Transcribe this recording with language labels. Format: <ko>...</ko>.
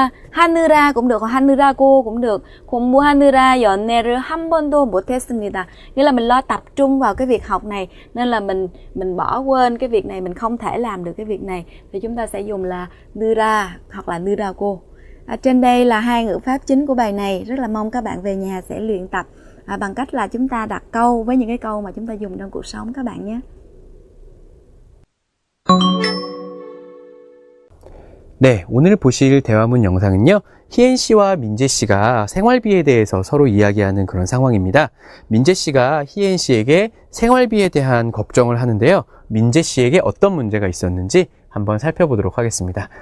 <vi>하느라 cũng được, hoặc 하느라고 cũng được.</vi> <ko>공부하느라 연애를 한 번도 못했습니다.</ko> <vi>Nghĩa là mình lo tập trung vào cái việc học này nên là mình bỏ quên cái việc này, mình không thể làm được cái việc này thì chúng ta sẽ dùng là 느라 hoặc là 느라고. Trên đây là hai ngữ pháp chính của bài này, rất là mong các bạn về nhà sẽ luyện tập bằng cách là chúng ta đặt câu với những cái câu mà chúng ta dùng trong cuộc sống các bạn nhé.</vi> <ko>네, 오늘 보실 대화문 영상은요, 희엔 씨와 민재 씨가 생활비에 대해서 서로 이야기하는 그런 상황입니다. 민재 씨가 희엔 씨에게 생활비에 대한 걱정을 하는데요. 민재 씨에게 어떤 문제가 있었는지 한번 살펴보도록 하겠습니다.</ko>